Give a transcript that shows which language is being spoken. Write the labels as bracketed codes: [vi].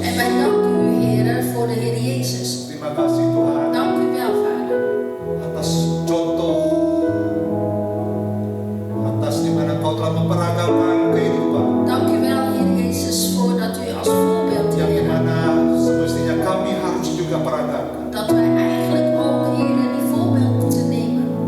[nl] En wij danken u, Heer, voor de Heer Jezus. [id] Terima kasih Tuhan [nl] Dank u wel, Vader. [id] atas contoh, atas dimana Engkau telah memperagakan kehidupan, [nl] Dank u wel, Heer Jezus, voor dat u als voorbeeld, [id] yang [nl] Heer, [id] dimana semestinya kami harus juga peragakan. [nl] dat wij eigenlijk ook, Heer, die voorbeeld moeten nemen.